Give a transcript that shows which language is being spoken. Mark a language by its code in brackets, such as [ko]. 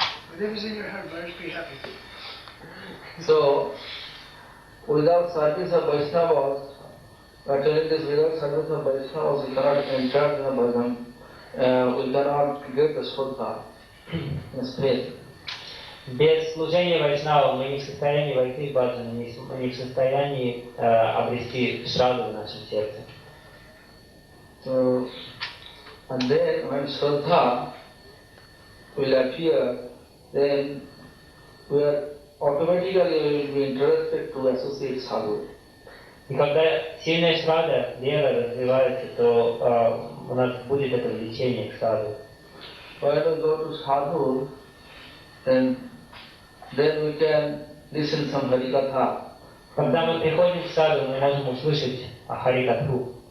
[en] Whatever's in your heart, Maharaj, be happy. So, without service of Vaishnavas, telling this, without service of Vaishnavas, we cannot enter the bhajan. We cannot get the Shraddha, the faith. [ru] Без служения Вайшнава мы не в состоянии войти в баджан, мы не в состоянии обрести шраду в нашем сердце. [en] So, and then when Shraddha will appear, then we are automatically will be interested to associate sadhu. [ru] И когда сильная шрада, вера развивается, то у нас будет это влечение к саду. [en] When we go to sadhu, then we can listen some harikatha. [ru] Когда мы приходим в саду, мы можем услышать харикатху.